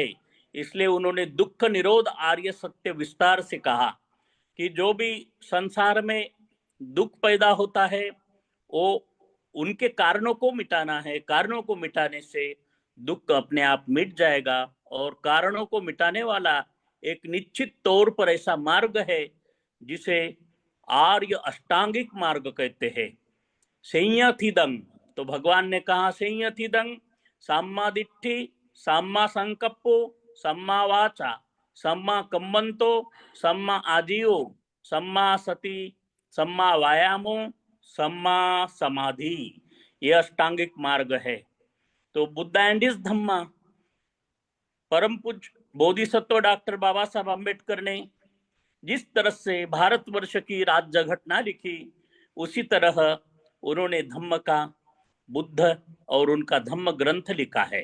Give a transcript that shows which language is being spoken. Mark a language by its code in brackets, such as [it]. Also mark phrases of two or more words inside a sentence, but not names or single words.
[hi] इसलिए उन्होंने दुख निरोध आर्य सत्य विस्तार से कहा कि जो भी संसार में दुख पैदा होता है वो उनके कारणों को मिटाना है। कारणों को मिटाने से दुख अपने आप मिट जाएगा, और कारणों को मिटाने वाला एक निश्चित तौर पर ऐसा मार्ग है जिसे आर्य अष्टांगिक मार्ग कहते हैं। [pi] संयथिदं, [hi] तो भगवान ने कहा [pi] संयथिदं सम्मा दिट्ठि, सम्मा संकप्पो, सम्मा वाचा, सम्मा कम्मंतो, सम्मा आजीवो, सम्मा सति, सम्मा व्यायामो, सम्मा समाधि, [hi] ये अष्टांगिक मार्ग है। तो बुद्ध एंड इज धम्मा, परम पूज्य बोधिसत्व डॉक्टर बाबा साहब अम्बेडकर ने जिस तरह से भारतवर्ष की राज्य घटना लिखी, उसी तरह उन्होंने धम्म का, बुद्ध और उनका धम्म ग्रंथ लिखा है।